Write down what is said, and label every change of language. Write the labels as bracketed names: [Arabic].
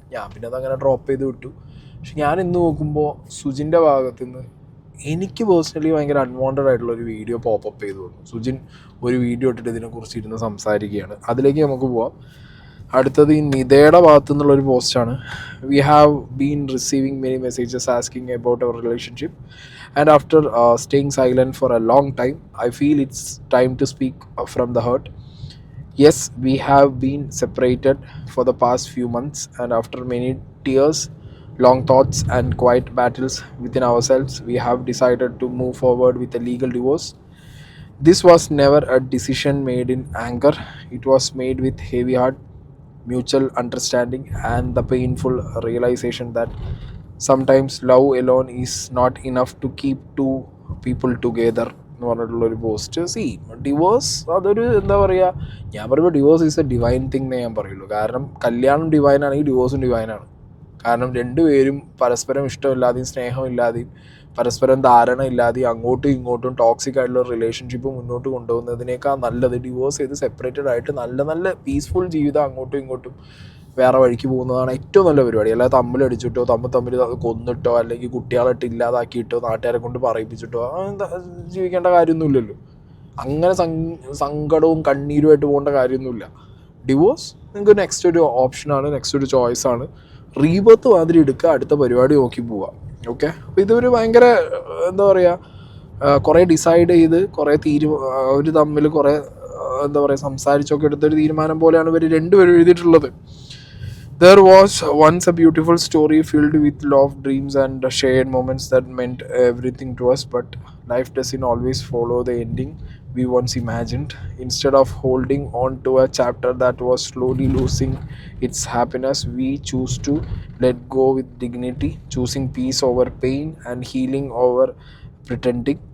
[Malayalam] ഞാൻ പിന്നെ അതങ്ങനെ ഡ്രോപ്പ് ചെയ്ത് വിട്ടു. പക്ഷെ ഞാൻ ഇന്ന് നോക്കുമ്പോൾ സുജിൻ്റെ ഭാഗത്തു നിന്ന് എനിക്ക് പേഴ്സണലി ഭയങ്കര അൺവാണ്ടഡ് ആയിട്ടുള്ളൊരു വീഡിയോ പോപ്പപ്പ് ചെയ്തു വന്നു. സുജിൻ ഒരു വീഡിയോ ഇട്ടിട്ട് ഇതിനെക്കുറിച്ച് ഇരുന്ന് സംസാരിക്കുകയാണ്. അതിലേക്ക് നമുക്ക് പോവാം. അടുത്തത് ഈ നിതയുടെ ഭാഗത്തു നിന്നുള്ളൊരു പോസ്റ്റാണ്. [English] We have been receiving many messages asking about our relationship and after staying silent for a long time, I feel it's time to speak from the heart. Yes, we have been separated for the past few months, and after many tears, long thoughts and quiet battles within ourselves, we have decided to move forward with a legal divorce. This was never a decision made in anger. It was made with heavy heart, mutual understanding, and the painful realization that sometimes love alone is not enough to keep two people together [Malayalam] എന്ന് പറഞ്ഞിട്ടുള്ളൊരു post. Divorce അതൊരു എന്താ പറയുക, ഞാൻ പറയുമ്പോൾ [English] divorce is a divine thing [Malayalam] എന്നേ ഞാൻ പറയുള്ളൂ. കാരണം കല്യാണം ഡിവൈനാണെങ്കിൽ ഡിവോഴ്സും ഡിവൈനാണ്. കാരണം രണ്ടുപേരും പരസ്പരം ഇഷ്ടമില്ലാതെയും സ്നേഹമില്ലാതെയും പരസ്പരം ധാരണ ഇല്ലാതെയും അങ്ങോട്ടും ഇങ്ങോട്ടും ടോക്സിക് ആയിട്ടുള്ള റിലേഷൻഷിപ്പ് മുന്നോട്ട് കൊണ്ടുപോകുന്നതിനേക്കാൾ നല്ലത് ഡിവോഴ്സ് ചെയ്ത് സെപ്പറേറ്റഡ് ആയിട്ട് നല്ല പീസ്ഫുൾ ജീവിതം അങ്ങോട്ടും ഇങ്ങോട്ടും വേറെ വഴിക്ക് പോകുന്നതാണ് ഏറ്റവും നല്ല പരിപാടി. അല്ലാതെ തമ്മിലടിച്ചിട്ടോ തമ്മിൽ കൊന്നിട്ടോ അല്ലെങ്കിൽ കുട്ടികളായിട്ട് ഇല്ലാതാക്കിയിട്ടോ നാട്ടുകാരെ കൊണ്ട് പറയിപ്പിച്ചിട്ടോ ജീവിക്കേണ്ട കാര്യമൊന്നുമില്ലല്ലോ. അങ്ങനെ സങ്കടവും കണ്ണീരുമായിട്ട് പോകേണ്ട കാര്യമൊന്നുമില്ല. ഡിവോഴ്സ് നിങ്ങൾക്ക് നെക്സ്റ്റ് ഒരു ഓപ്ഷനാണ്, നെക്സ്റ്റ് ഒരു ചോയ്സാണ്. റീബർത്ത് മാതിരി എടുക്കുക, അടുത്ത പരിപാടി നോക്കി പോവുക. അപ്പോൾ ഇതൊരു ഭയങ്കര എന്താ പറയുക, കുറേ ഡിസൈഡ് ചെയ്ത് കുറേ അവർ തമ്മിൽ കുറേ എന്താ പറയുക സംസാരിച്ചൊക്കെ എടുത്തൊരു തീരുമാനം പോലെയാണ് ഇവർ രണ്ടുപേരും എഴുതിയിട്ടുള്ളത്. [English] There was once a beautiful story filled with love, dreams, and shared moments that meant everything to us, but life doesn't always follow the ending we once imagined. Instead of holding on to a chapter that was slowly losing its happiness, we choose to let go with dignity, choosing peace over pain and healing over pretending.